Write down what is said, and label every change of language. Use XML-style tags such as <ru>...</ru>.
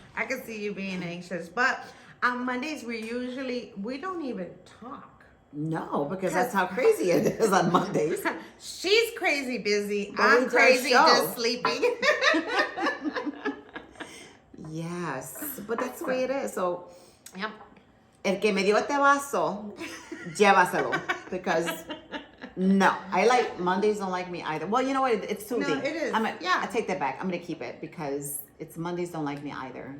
<en>I can see you being anxious. But on Mondays, we don't even talk. No, because that's how crazy it is on Mondays. She's crazy busy. But I'm we do our crazy show. just sleeping. Yes, but that's the way it is. So, Yep.</en> <es>el que me dio este vaso, llévaselo.</es> <en>Because, no, I like, Mondays don't like me either. Well, you know what? It's soothing. No, it is. I take that back. I'm going to keep it because it's Mondays don't like me either.</en>